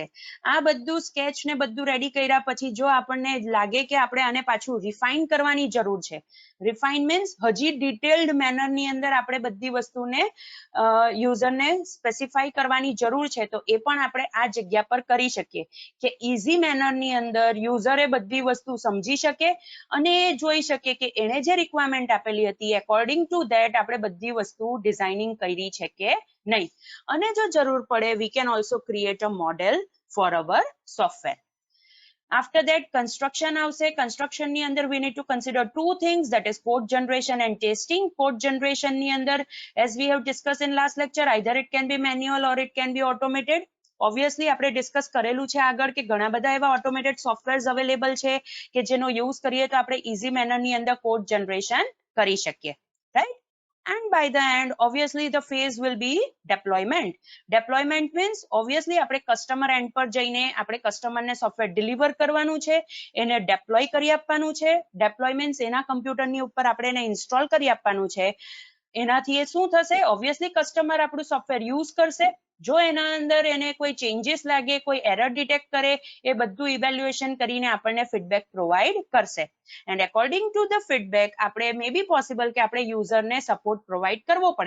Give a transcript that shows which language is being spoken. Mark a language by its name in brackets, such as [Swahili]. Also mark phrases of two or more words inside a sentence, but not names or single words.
[Gujarati] આ બધું સ્કેચ ને બધું રેડી કર્યા પછી જો આપણને લાગે કે આપણે આને પાછું રિફાઇન કરવાની જરૂર છે, [English] refine means [Gujarati] હજી ડિટેલ્ડ મેનરની અંદર આપણે બધી વસ્તુને યુઝરને સ્પેસિફાઈ કરવાની જરૂર છે, તો એ પણ આપણે આ જગ્યા પર કરી શકીએ કે ઇઝી મેનરની અંદર યુઝરે બધી વસ્તુ સમજી શકે અને એ જોઈ શકે કે એણે જે રિક્વાયરમેન્ટ આપેલી હતી [English] according to that [Gujarati] આપણે બધી વસ્તુ ડિઝાઇનિંગ કરી છે કે નહીં. અને જો જરૂર પડે [English] we can also create a model for our software. After that construction આવશે. construction [Gujarati] ની અંદર [English] we need to consider two things, that is code generation and testing. code generation [Gujarati] ની અંદર [English] as we have discussed in last lecture, either it can be manual or it can be automated. [Gujarati] ઓબ્વિયસલી આપણે ડિસ્કસ કરેલું છે આગળ કે ઘણા બધા એવા [English] automated softwares available [Gujarati] છે કે જેનો યુઝ કરીએ તો આપણે ઇઝી મેનરની અંદર [English] code generation [Gujarati] કરી શકીએ. રાઈટ, [English] and by the end obviously the phase will be deployment. deployment means obviously [Gujarati] આપણે [English] customer end [Gujarati] પર જઈને આપણે કસ્ટમરને સોફ્ટવેર ડિલિવર કરવાનું છે, એને ડેપ્લોય કરી આપવાનું છે. [English] deploy means [Gujarati] એના કમ્પ્યુટરની ઉપર આપણે એને ઇન્સ્ટોલ કરી આપવાનું છે. એનાથી એ શું થશે? ઓબ્વિયસલી કસ્ટમર આપણું સોફ્ટવેર યુઝ કરશે, જો એના અંદર એને કોઈ ચેન્જીસ લાગે, કોઈ [English] error detect [Gujarati] કરે, એ બધું ઇવેલ્યુએશન કરીને આપણને [English] feedback provide [Gujarati] કરશે. [English] and according to the feedback [Gujarati] આપણે [English] may be possible [Gujarati] કે આપણે યુઝરને [English] support provide [Gujarati] કરવો પડે.